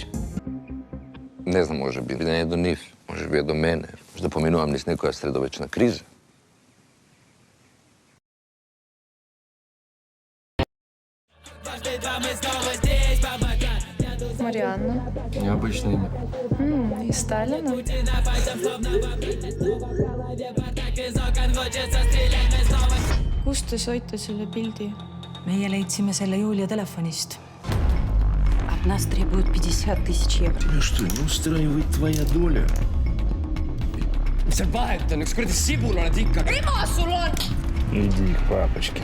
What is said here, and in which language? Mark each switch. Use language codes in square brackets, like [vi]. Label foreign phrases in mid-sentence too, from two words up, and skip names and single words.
[mk] Не знам, може би не е до нив, може би е до мене. Може да поминувам низ некоја средовечна криза. Марианна. [ru] Необычно име. И Сталина. [et] Kust te saite selle pildi? Meie leidsime selle Julia telefonist. [ru] От нас требуют 50 000 евро. Тебя что, не устраивает твоя доля? [et] Mis seal vahet on, üks kuradi sibul oled ikka. Ema sul on! [ru] Иди к папочке.